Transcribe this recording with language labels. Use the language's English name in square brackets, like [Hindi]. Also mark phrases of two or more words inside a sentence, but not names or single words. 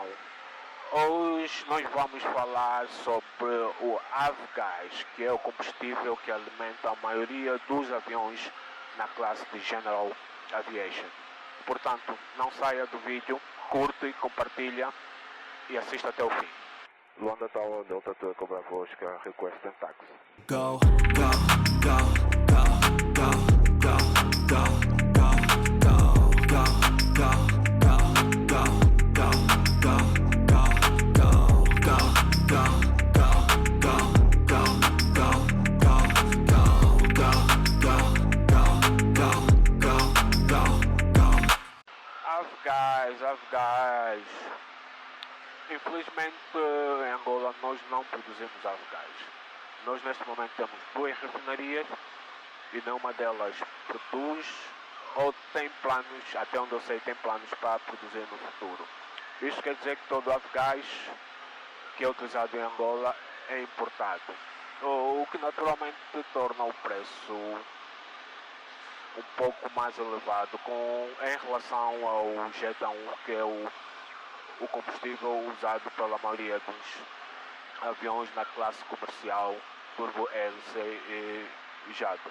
[Portuguese] Hoje nós vamos falar sobre o Avgas, que é o combustível que alimenta a maioria dos aviões na classe de [English] General Aviation. [Portuguese] Portanto, não saia do vídeo, curte, compartilha e assista até o fim. [English] Luanda Tower, Delta Tour, Cobra Oscar, request and taxi. Go, go, go, go, go, go, go, go, go, go, go, go, go, go, go, go, [Portuguese] Avgas. Infelizmente em Angola nós não produzimos Avgas. Nós neste momento temos duas refinarias e nenhuma delas produz ou tem planos, até onde eu sei, tem planos para produzir no futuro. Isto quer dizer que todo o Avgas que é utilizado em Angola é importado, o que naturalmente torna o preço um pouco mais elevado em relação ao Jet A1, que é o combustível usado pela maioria dos aviões na classe comercial Turbo Hélice e Jato.